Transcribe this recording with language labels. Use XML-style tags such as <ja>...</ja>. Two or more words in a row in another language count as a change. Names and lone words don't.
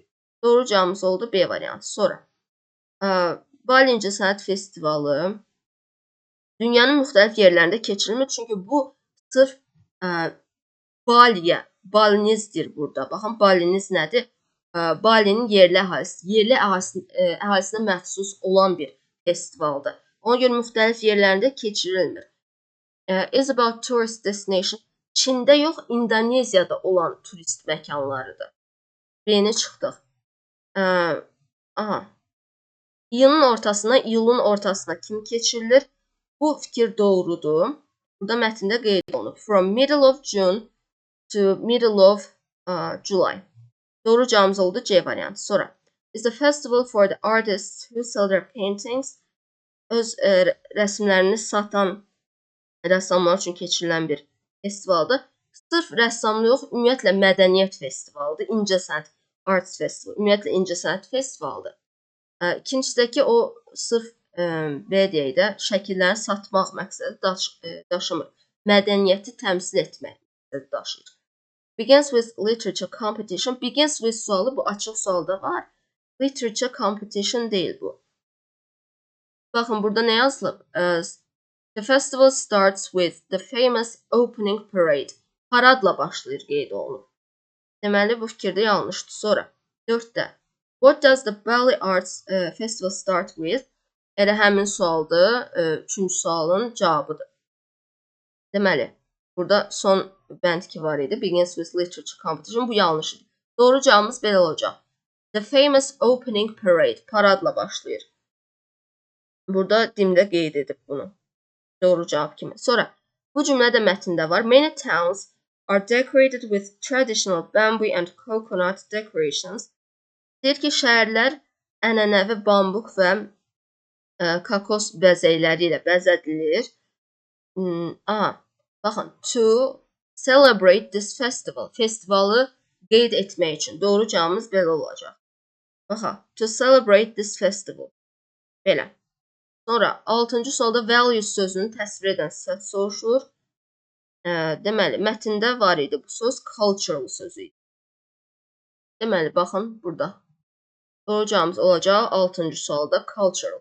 <az>Doğru cavabımız oldu B variantı. Sonra, Bali İncəsənət Festivalı dünyanın müxtəlif yerlərində keçirilmir. Çünki bu sırf Baliyə, Balinizdir burada. Baxın, Baliniz nədir? Balinin yerli əhalisi, yerli əhalisinə məxsus olan bir festivaldır. Ona görə müxtəlif yerlərində keçirilmir.</az> <en>Is about tourist destination.</en> <az>Çində yox, İndoneziyada olan turist məkanlarıdır. B-ni çıxdıq. İyulun ortasına kimi keçirilir? Bu fikir doğrudur. Burada mətndə qeyd olunur.</az> <en>From middle of June to middle of July.</en> <az>Doğru cavabımız oldu C variantı. Sonra,</az> <en>is the festival for the artists who sell their paintings.</en> <az>Öz rəsmlərini satan rəssamlar üçün keçirilən bir festivaldır. Sırf rəssamlı yox, ümumiyyətlə mədəniyyət festivalıdır. İncəsənət</az> <en>Arts Festival.</en> <az>Ümumiyyətlə İncəsənət festivalıdır. İkincidəki o sırf belə deyək də, şəkillərini satmaq məqsədi daşımır. Mədəniyyəti təmsil etmək məqsədi daşıyır.</az> <en>Begins with literature competition. Begins with</en> <az>sualı bu açıq sualda var.</az> <en>Literature competition</en> <az>deyil bu. Baxın, burada nə yazılıb?</az> <en>The festival starts with the famous opening parade.</en> <az>Paradla başlayır, qeyd olunur. Deməli, bu fikirdə yanlışdır. Sonra, 4-də.</az> <en>What does the Bali Arts Festival start with?</en> <az>Elə həmin sualdır. 3-cü sualın cavabıdır. Deməli, burada son bənd ki var idi.</az> <en>Begins with literature competition.</en> <az>Bu yanlışdır. Doğru cavabımız belə olacaq.</az> <en>The famous opening parade.</en> <az>Paradla başlayır. Burada dimdə qeyd edib bunu. Doğru cavab kimi. Sonra, bu cümlədə mətndə var.</az> <en>Many towns are decorated with traditional bamboo and coconut decorations.</en> <az>Deyir ki, şəhərlər ənənəvi bambuq və kakos bəzəkləri ilə bəzədilir. Baxın,</az> <en>to celebrate this festival.</en> <az>Festivalı qeyd etmək üçün. Doğru cavabımız belə olacaq. Baxın,</az> <en>to celebrate this festival.</en> <az>Belə. Sonra 6-cı sualda values sözünü təsvir edən sifət soruşulur. Deməli, mətndə var idi bu söz, cultural sözü idi. Deməli, baxın burada. Doğru cavabımız olacaq 6-cı sualda cultural.</az>